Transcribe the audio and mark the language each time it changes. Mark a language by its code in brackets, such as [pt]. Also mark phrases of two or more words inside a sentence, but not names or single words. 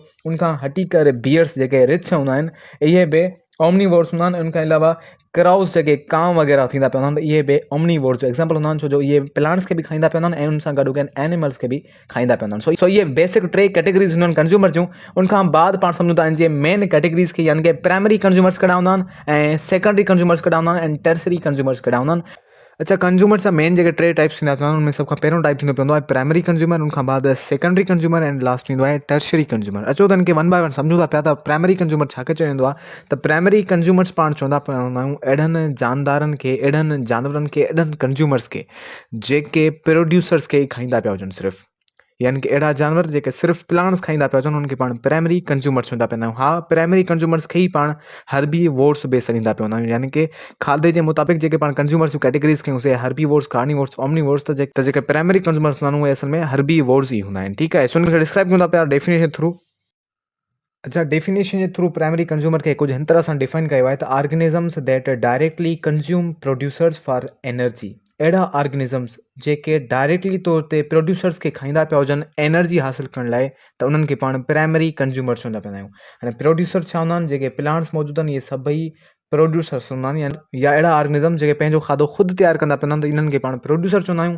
[sd] उनखां हटी करे बियर्स जेके रिछ हूंदा आहिनि, इहे बि ओमनीवोर्स हूंदा आहिनि। उनखां अलावा क्राउस जेके कांव वग़ैरह थींदा पिया हूंदा आहिनि, इहे बि ओमनीवोर्स जो एग्जाम्पल हूंदा आहिनि, छो जो इहे प्लांट्स खे बि खाईंदा पिया हूंदा आहिनि ऐं उन सां गॾु एनिमल्स खे बि खाईंदा पिया हूंदा आहिनि। सो इहे बेसिक टे कैटेगरीज़ हूंदियूं आहिनि कंज्यूमर जूं। उनखां बाद पाण सम्झूं था इन जे [en] main categories [sd] खे, यानी कि [en] primary consumers [sd] कहिड़ा हूंदा आहिनि ऐं [en] secondary consumers [sd] कहिड़ा हूंदा आहिनि ऐं [en] tertiary consumers [sd] कहिड़ा हूंदा आहिनि। अच्छा, कंज्यूमर्स जा मेन जेके टे टाइप्स थींदा पिया आहिनि, उनमें सभ खां पहिरियों टाइप थींदो पवंदो आहे [en] primary consumer, [sd] उनखां बाद [en] secondary consumer and last [sd] ईंदो आहे [en] tertiary consumer. [sd] अचो त इनखे [en] one by one [sd] सम्झूं था पिया। त [en] primary consumer [sd] छा खे चयो वेंदो आहे? त [en] primary consumers [sd] पाण चवंदा पिया हूंदा आहियूं अहिड़नि जानदारनि खे, अहिड़नि जानवरनि खे, अहिड़नि कंज्यूमर्स खे जेके प्रोड्यूसर्स खे ई खाईंदा पिया हुजनि सिर्फ़ु, यानी कि अहिड़ा जानवर जेके सिर्फ़ु प्लांट्स खाईंदा पिया हुजनि, उनखे पाण [en] primary consumers [sd] चवंदा पिया आहियूं। हा, [en] primary consumers [sd] खे ई पाण हर्बीवोर्स बि सॾींदा पिया हूंदा आहियूं, यानी कि खाधे जे मुताबिक़ जेके पाण कंज्यूमर्स जूं कैटेगरीज़ कयूंसीं, [en] herbivores, carnivores, omnivores, [sd] त जेके [en] primary consumers [sd] हूंदा आहिनि उहे असल में हर्बीवोर्स ई हूंदा आहिनि। ठीकु आहे, सो उनखे डिस्क्राइब कयूं था पिया [en] definition through. [sd] अच्छा, डेफिनेशन जे थ्रू [en] primary consumer [sd] खे कुझु हिन तरह सां डिफाइन कयो आहे त [en] organisms that directly consume producers for energy. [sd] अहिड़ा ऑर्गेनिज़म्स जेके डायरेक्टली तौर ते प्रोड्यूसर्स खे खाईंदा पिया हुजनि एनर्जी हासिलु करण लाइ, त उन्हनि खे पाण [en] primary consumer [sd] चवंदा पिया आहियूं। हाणे प्रोड्यूसर छा हूंदा आहिनि? जेके प्लांट्स मौजूदु आहिनि, इहे सभई प्रोड्यूसर्स हूंदा आहिनि, या अहिड़ा ऑर्गेनिज़म जेके पंहिंजो खाधो ख़ुदि तयारु कंदा पिया आहिनि, त इन्हनि खे पाण प्रोड्यूसर चवंदा आहियूं।